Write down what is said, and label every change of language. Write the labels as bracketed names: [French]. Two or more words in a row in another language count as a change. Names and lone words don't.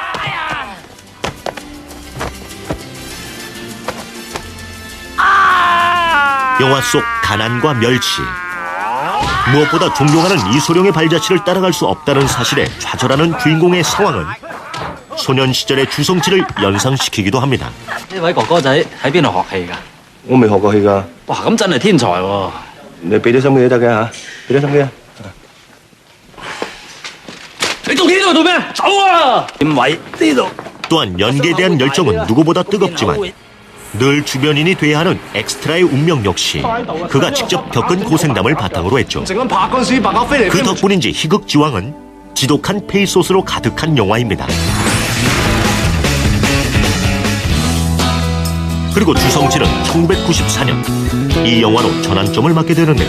[Korean] 영화 속 가난과 멸치, 무엇보다 존경하는 이소룡의 발자취를 따라갈 수 없다는 사실에 좌절하는 주인공의 상황은 소년 시절의 주성치를 연상시키기도 합니다. [Cantonese] 呢位哥哥仔喺邊度學戲㗎？我未學過戲㗎。哇，咁真係天才喎！你俾啲心機都得嘅嚇，俾啲心機啊！你仲企喺度做咩？走啊！點位呢度？ [Korean] 또한 연기에 대한 열정은 누구보다 뜨겁지만 늘 주변인이 돼야 하는 엑스트라의 운명 역시 그가 직접 겪은 고생담을 바탕으로 했죠. 그 덕분인지 희극지왕은 지독한 페이소스로 가득한 영화입니다. 그리고 주성치는 1994년 이 영화로 전환점을 맞게 되는데요.